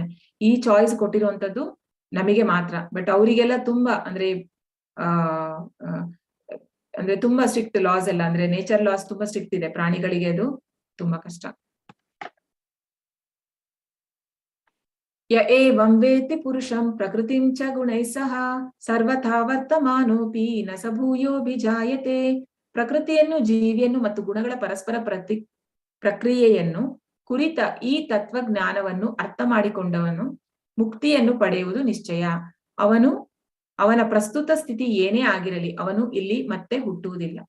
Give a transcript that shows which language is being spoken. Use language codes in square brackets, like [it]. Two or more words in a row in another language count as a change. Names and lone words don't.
[kn] ಈ ಚಾಯ್ಸ್ ಕೊಟ್ಟಿರುವಂತದ್ದು ನಮಗೆ ಮಾತ್ರ. ಬಟ್ ಅವರಿಗೆಲ್ಲ ತುಂಬಾ ಅಂದ್ರೆ ತುಂಬಾ [en] strict laws [kn] ಎಲ್ಲ, ಅಂದ್ರೆ [en] nature laws [kn] ತುಂಬಾ ಸ್ಟ್ರಿಕ್ಟ್ ಇದೆ. ಪ್ರಾಣಿಗಳಿಗೆ ಅದು ತುಂಬಾ ಕಷ್ಟ. [sa] ಯ ಏವಂ ವೇತ್ತಿ ಪುರುಷಂ ಪ್ರಕೃತಿಂ ಚ ಗುಣೈಃ ಸಹ ಸರ್ವಥಾ ವರ್ತಮಾನೋಪಿ ನ ಸ ಭೂಯೋಭಿಜಾಯತೆ. [kn] ಪ್ರಕೃತಿಯನ್ನು, ಜೀವಿಯನ್ನು ಮತ್ತು ಗುಣಗಳ ಪರಸ್ಪರ ಪ್ರಕ್ರಿಯೆಯನ್ನು ಕುರಿತ ಈ ತತ್ವಜ್ಞಾನವನ್ನು ಅರ್ಥ ಮಾಡಿಕೊಂಡವನು ಮುಕ್ತಿಯನ್ನು ಪಡೆಯುವುದು ನಿಶ್ಚಯ. ಅವನ ಪ್ರಸ್ತುತ ಸ್ಥಿತಿ ಏನೇ ಆಗಿರಲಿ ಅವನು ಇಲ್ಲಿ ಮತ್ತೆ ಹುಟ್ಟುವುದಿಲ್ಲ.